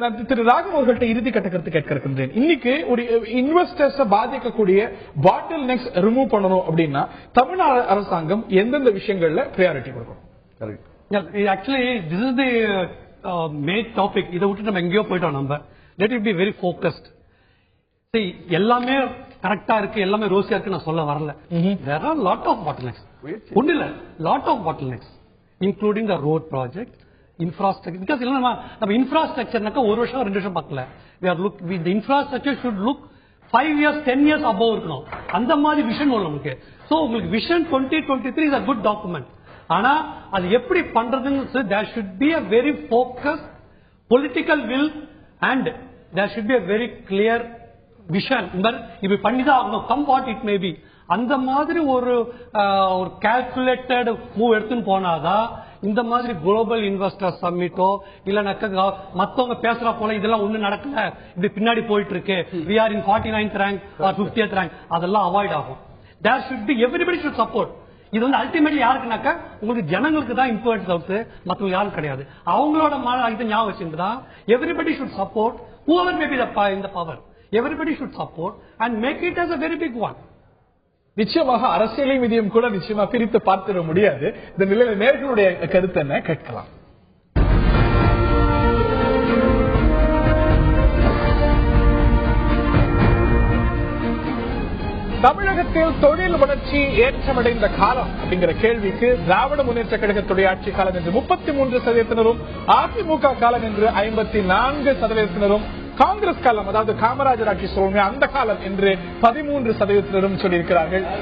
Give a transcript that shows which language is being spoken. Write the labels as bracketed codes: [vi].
[ta] திரு ராகவ் அவர்கள்ட்ட இறுதி கட்ட கருத்து கேட்க இருக்கின்றேன். இன்னைக்கு ஒரு இன்வெஸ்டர்ஸ் பாதிக்கக்கூடிய பாட்டில் நெக்ஸ் ரிமூவ் பண்ணணும் அப்படின்னா தமிழ்நாடு அரசாங்கம் எந்தெந்த விஷயங்கள்ல பிரியாரிட்டி கொடுக்கணும்? [en] Actually this is the main topic. [ta] இதை விட்டு நம்ம எங்கேயோ போயிட்டோம். [en] நம்ம let it be very focused. [ta] எல்லாமே கரெக்டா இருக்கு, எல்லாமே ரோசியா இருக்கு நான் சொல்ல வரல. [en] there are lot of bottlenecks. [ta] ஒண்ணு இல்ல, [en] lot of bottlenecks including the road project, infrastructure. [ta] because நம்ம இன்ஃப்ராஸ்ட்ரக்சர்னாக்க 1 வருஷம் 2 வருஷம் பார்க்கல. [en] the infrastructure should look 5 years 10 years above இருக்கணும். [ta] அந்த மாதிரி விஷன் நமக்கு. சோ உங்களுக்கு vision 2023 [en] is a good document. [ta] ஆனா அது எப்படி பண்றதுன்னு [en] there should be a very focused political will and there should be a very clear vision. [ta] இப்படி பண்ணிதான் ஆகணும், [en] Come what it may be. [ta] அந்த மாதிரி ஒரு கால்குலேட்டட் மூவ் எடுத்துன்னு போனாதான் இந்த மாதிரி குளோபல் இன்வெஸ்டர் சம்மிட்டோ இல்லனாக்க மத்தவங்க பேசுற போல இதெல்லாம் ஒண்ணு நடக்கல, இப்படி பின்னாடி போயிட்டு இருக்கு, [en] we are in 49th rank or 50th rank, [ta] அதெல்லாம் அவாய்ட் ஆகும். [en] there should be everybody should support. [ta] இது வந்து அல்டிமேட்லி யாருக்குனாக்க உங்களுக்கு ஜனங்களுக்கு தான் இம்பார்ட்டன்ஸ் ஆகுது, மற்றவங்க யாரும் கிடையாது. அவங்களோட இதை ஞாபகம் வச்சுதான் [en] everybody should support whoever may be in the power. Everybody should support and make it as a very big one. [ta] நிச்சயமாக அரசியலையும் இதையும் கூட நிச்சயமா பிரித்து பார்த்திட முடியாது. இந்த நிலையில நேர்களுடைய கருத்து என்ன கேட்கலாம். தமிழகத்தில் தொழில் வளர்ச்சி ஏற்றமடைந்த காலம் அப்படிங்கிற கேள்விக்கு திராவிட முன்னேற்ற கழகத்துடைய ஆட்சி காலம் என்று 33%, அதிமுக காலம் என்று 54%, காங்கிரஸ் காலம் அதாவது காமராஜர் ஆட்சி சொல்லுங்க அந்த காலம் என்று 13% சொல்லியிருக்கிறார்கள்.